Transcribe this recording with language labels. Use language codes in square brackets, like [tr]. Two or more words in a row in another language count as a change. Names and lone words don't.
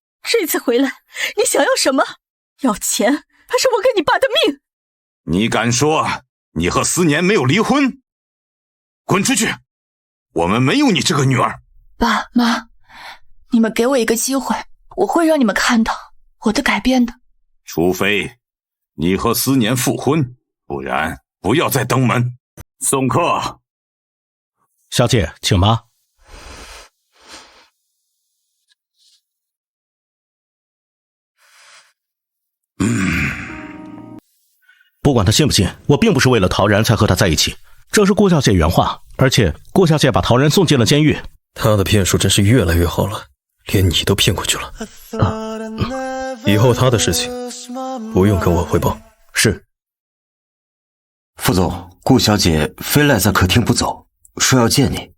[zh] 這次回來，你想要什麼？要錢，還是我給你爸的命？你敢說你和思年沒有離婚？滾出去！我們沒有你這個女兒。爸媽，你們給我一個機會，我會讓你們看到我的改變的。除非你和思年復婚，不然不要再登門。送客。小姐，請吧。不管他信不信，我並不是為了陶然才和他在一起，這是顧小姐原話。而且顧小姐把陶然送進了監獄，他的騙術真是越來越好了，連你都騙過去了。以後他的事情不用跟我匯報。是。副總，顧小姐非賴在客廳不走，說要見你。